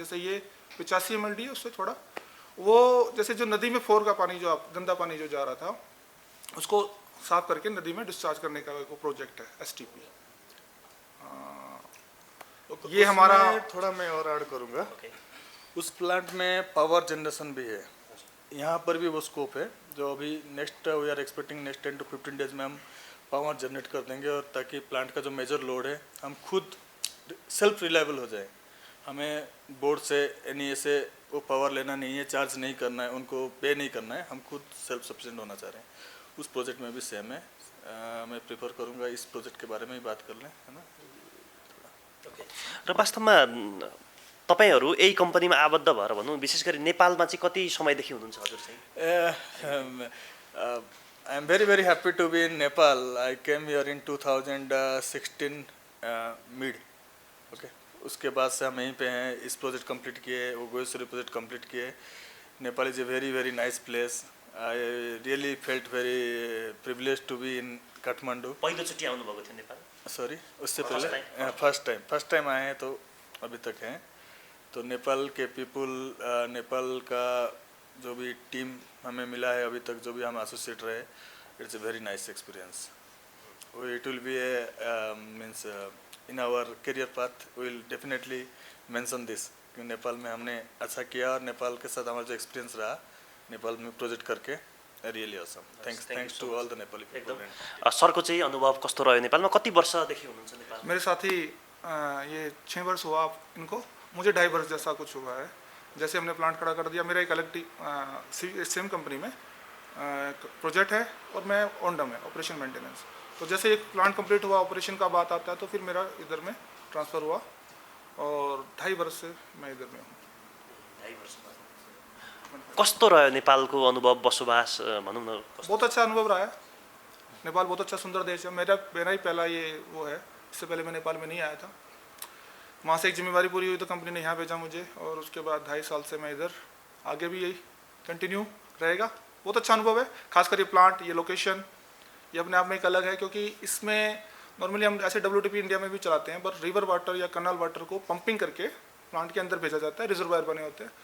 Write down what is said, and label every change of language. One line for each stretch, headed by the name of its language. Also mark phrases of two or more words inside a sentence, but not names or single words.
Hindi: जैसे ये 85 MLD है, उससे थोड़ा वो जैसे जो नदी में 4 का पानी जो गंदा पानी जो जा रहा था उसको साफ करके नदी में डिस्चार्ज करने का वो प्रोजेक्ट है STP। ये हमारा थोड़ा मैं और ऐड करूँगा। उस प्लांट में पावर जनरेशन भी है, यहाँ पर भी वो स्कोप है जो अभी
English: next we are expecting next 10 to 15 days
Hindi: में हम पावर जनरेट कर देंगे, और ताकि प्लांट का जो मेजर लोड है हम खुद
English: self reliable
Hindi: हो जाए। हमें बोर्ड से NEA वो पावर लेना नहीं है, चार्ज नहीं करना है, उनको पे नहीं करना है, हम खुद
English: self sufficient
Hindi: होना चाह रहे हैं। उस प्रोजेक्ट में भी सेम है। मैं प्रेफर करूँगा इस प्रोजेक्ट के बारे में ही बात कर लें, है ना।
Nepali: र वास्तवमा तपाईहरू यही कम्पनीमा आबद्ध भएर भनौँ विशेष गरी नेपालमा चाहिँ कति समयदेखि हुनुहुन्छ हजुर चाहिँ?
English: I am very very happy to be in Nepal. I came here in 2016 mid. Okay.
Hindi: उसके बाद से हम यहीं पे हैं. इस प्रोजेक्ट कंप्लीट किए, वो गोएश्वरी प्रोजेक्ट कंप्लीट किए.
English: नेपाल is a very very nice place. I really felt very privileged to be in Kathmandu.
Nepali: पहिलोचोटि आउनुभएको थियो नेपाल?
Hindi: सॉरी, उससे पहले
English: first time
Hindi: आए हैं तो अभी तक हैं. तो नेपाल के पीपल, नेपाल का जो भी टीम हमें मिला है अभी तक, जो भी हम एसोसिएट रहे,
English: it's a very nice experience. it will be a means in our career path we will definitely mention this
Hindi: कि नेपाल में हमने अच्छा किया और नेपाल के साथ हमारा जो एक्सपीरियंस रहा नेपाल में प्रोजेक्ट करके
English: really awesome. thanks to all the Nepali people.
Nepali: सरको चाहिँ अनुभव कस्तो रह्यो नेपालमा? कति वर्षदेखि हुनुहुन्छ नेपालमा?
Hindi: मेरे साथी ये 6 वर्ष हुआ इनको, मुझे 2.5 वर्ष जैसा कुछ हुआ है. जैसे हमने प्लांट खड़ा कर दिया, मेरा एक अलग सेम कंपनी में प्रोजेक्ट है और मैं ओंडम है
English: operation maintenance.
Hindi: तो जैसे एक प्लांट कंप्लीट हुआ, ऑपरेशन का बात आता है, तो फिर मेरा इधर में ट्रांसफ़र हुआ और 2.5 वर्ष से मैं इधर में हूँ.
Nepali: कस्तो रह्यो नेपालको अनुभव, बसोबास भनौँ न?
Hindi: बहुत अच्छा अनुभव रहा है. नेपाल बहुत अच्छा सुंदर देश है. मेरा ही पहला ये वो है. इससे पहले मैं नेपाल में नहीं आया था. वहाँ से एक जिम्मेवारी पूरी हुई तो कंपनी ने यहाँ भेजा मुझे, और उसके बाद 2.5 साल से मैं इधर, आगे भी यही कंटिन्यू रहेगा. बहुत अच्छा अनुभव है. खासकर ये प्लांट, ये लोकेशन, ये अपने आप में एक अलग है, क्योंकि इसमें नॉर्मली हम ऐसे WTP इंडिया में भी चलाते हैं, पर
English: river water
Hindi: या
English: canal water
Hindi: को पंपिंग करके प्लांट के अंदर भेजा जाता है, रिजर्वायर बने होते हैं.